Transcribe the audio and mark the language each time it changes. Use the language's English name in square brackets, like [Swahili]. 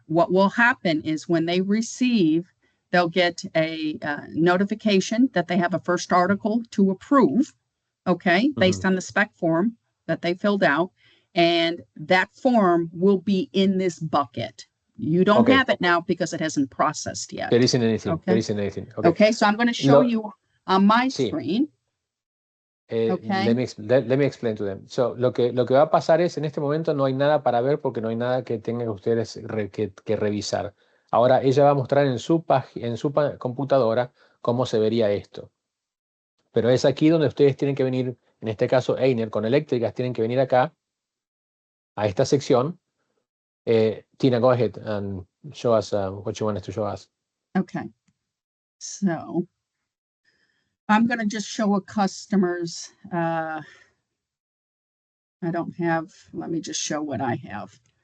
[English] What will happen is when they receive, they'll get a notification that they have a first article to approve, okay, based on the spec form that they filled out. And that form will be in this bucket. You don't Okay. have it now because it hasn't processed yet. There isn't anything. Okay. There isn't anything. Okay. Okay, so I'm going to show you on my [Spanish] Sí. [English] screen. Okay. Let me explain to them. [Spanish] So, lo que va a pasar es, en este momento no hay nada para ver porque no hay nada que tengan ustedes que revisar. Ahora, ella va a mostrar en su computadora cómo se vería esto. Pero es aquí donde ustedes tienen que venir, en este caso Einer con eléctricas, tienen que venir acá, a esta sección. [English] Tina, go ahead and show us what you want us to show us. Okay. So I'm going to just show a customer's, I don't have, let me just show what I have.